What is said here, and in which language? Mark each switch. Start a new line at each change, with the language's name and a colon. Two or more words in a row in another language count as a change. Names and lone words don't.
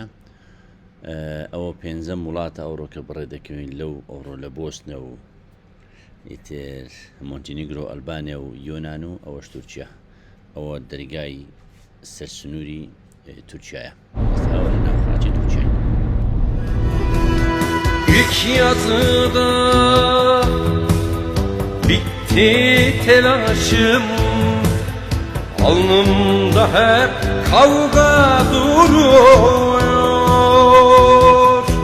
Central Kurdish: ئەوە پێنجەم وڵاتە ئەوڕۆکە بڕێ دەکەوین لەو ئەوڕۆ لە بۆسنە و ئیتر مۆنتینیگرۆ ئەلبانیا و یۆنان و ئەوەش تورکیا. ئەوە دەرگای سەرسنووری تورکیایە. ئەوە لە ناو خاچی تورکیای.
Turkish: Yük yazıda bitti telaşım, alnımda hep kavga duruyor.